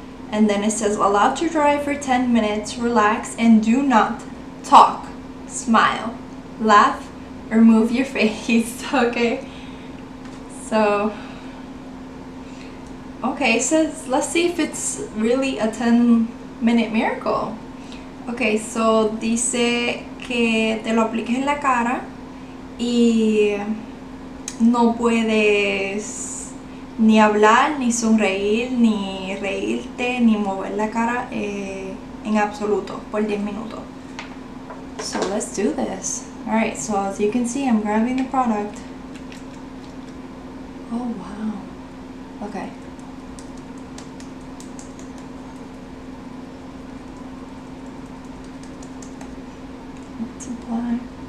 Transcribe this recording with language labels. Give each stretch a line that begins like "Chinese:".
English: And then it says allow to dry for 10 minutes, relax, and do not talk, smile, laugh, or move your face. Okay, so okay, so let's see if it's really a 10-minute miracle.
Spanish: Okay, so dice que te lo apliques en la cara y no puedes ni hablar, ni sonreír, ni reírte, ni mover la cara en absoluto por 10 minutos.
English: So let's do this. Alright, so as you can see, I'm grabbing the product. Oh wow. Okay. Let's apply.